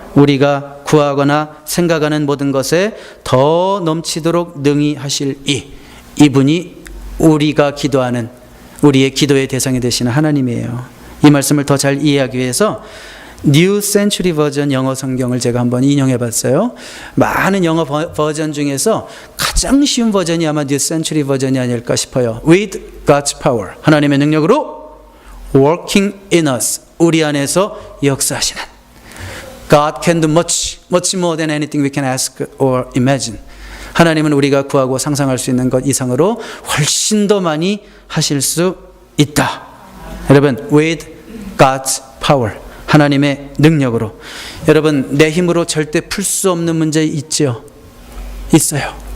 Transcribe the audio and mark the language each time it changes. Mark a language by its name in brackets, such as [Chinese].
[Korean] 우리가 구하거나 생각하는 모든 것에 더 넘치도록 능히 하실 이분이 우리가 기도하는 우리의 기도의 대상이 되시는 하나님이에요. 이 말씀을 더 잘 이해하기 위해서 New Century 버전 영어 성경을 제가 한번 인용해 봤어요. 많은 영어 버전 중에서 가장 쉬운 버전이 아마 New Century 버전이 아닐까 싶어요. [English] With God's power, [Korean] 하나님의 능력으로 [English] working in us, [Korean] 우리 안에서 역사하시는. [English] God can do much more than anything we can ask or imagine. [Korean] 하나님은 우리가 구하고 상상할 수 있는 것 이상으로 훨씬 더 많이 하실 수 있다. 여러분, [English] with God's power, [Korean] 하나님의 능력으로. 여러분, 내 힘으로 절대 풀 수 없는 문제 있죠? 있어요.